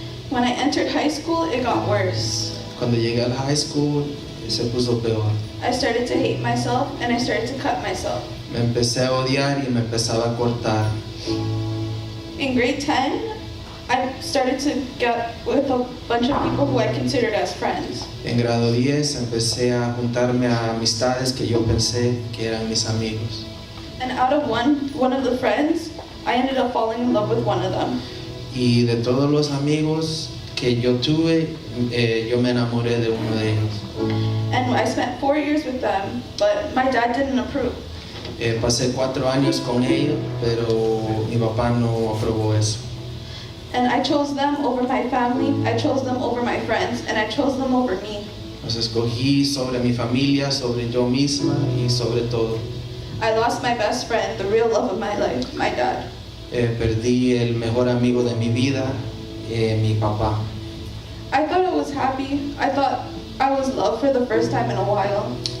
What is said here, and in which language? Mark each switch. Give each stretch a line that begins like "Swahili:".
English: When I entered high school, it got worse.
Spanish: Cuando llegué al high school, se puso peor.
English: I started to hate myself and I started to cut myself.
Spanish: Me empecé a odiar y me empezaba a cortar.
English: In grade 10, I started to get with a bunch of people who I considered as friends.
Spanish: En grado 10 empecé a juntarme a amistades que yo pensé que eran mis amigos.
English: And out of one of the friends, I ended up falling in love with one of them.
Spanish: Y de todos los amigos que yo tuve, yo me enamoré de uno de ellos.
English: And I spent 4 years with them, but my dad didn't approve.
Spanish: Pasé 4 años con ellos, pero mi papá no aprobó eso.
English: And I chose them over my family, I chose them over my friends, and I chose them over me.
Spanish: Los escogí sobre mi familia, sobre yo misma y sobre todo.
English: I lost my best friend, the real love of my life, my dad.
Spanish: Perdí el mejor amigo de mi vida, mi papá.
English: I thought I was happy. I thought I was loved for the first time in a while.